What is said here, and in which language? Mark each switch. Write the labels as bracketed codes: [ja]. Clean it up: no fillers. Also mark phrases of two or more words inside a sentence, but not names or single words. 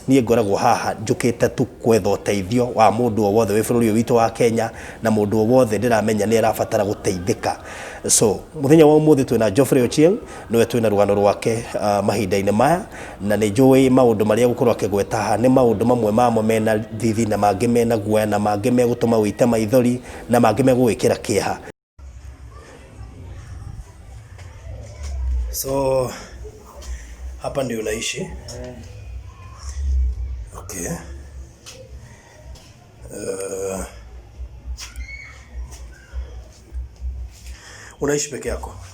[ki] Nie ngoragwo haha njukite tu kwetha uteithio wa mundu o wothe wi bururi witu wa Kenya na mundu o wothe ndiramenya ni arabatara guteithika. So muthenya wa umuthi twina Geoffrey Ochieng niwe twina rugano rwake mahinda-ini maya na ni njui maundu maria gukorwo akigweta ha ni maundu mamwe mamo mena thithi na mangi mena guoya na mangi megutuma wite maithori na mangi megwikira kieha. [sw] So hapa ndio unaishi? Okay. Unaishi peke yako?